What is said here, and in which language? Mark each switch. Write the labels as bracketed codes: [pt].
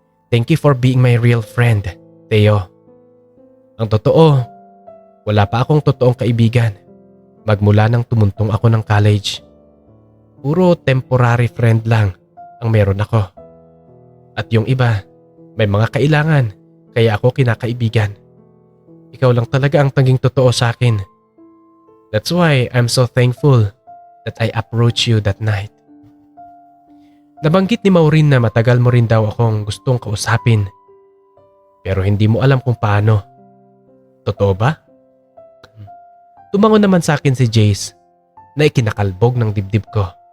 [en] Thank you for being my real friend, Theo. [tl] Ang totoo, wala pa akong totoong kaibigan magmula nang tumuntong ako ng college. Puro temporary friend lang ang meron ako. At yung iba, may mga kailangan kaya ako kinakaibigan. Ikaw lang talaga ang tanging totoo sa akin. [en] That's why I'm so thankful that I approached you that night. [tl] Nabanggit ni Maureen na matagal mo rin daw akong gustong kausapin. Pero hindi mo alam kung paano. Totoo ba? Tumango naman sa akin si Jace na ikinakalbog ng dibdib ko.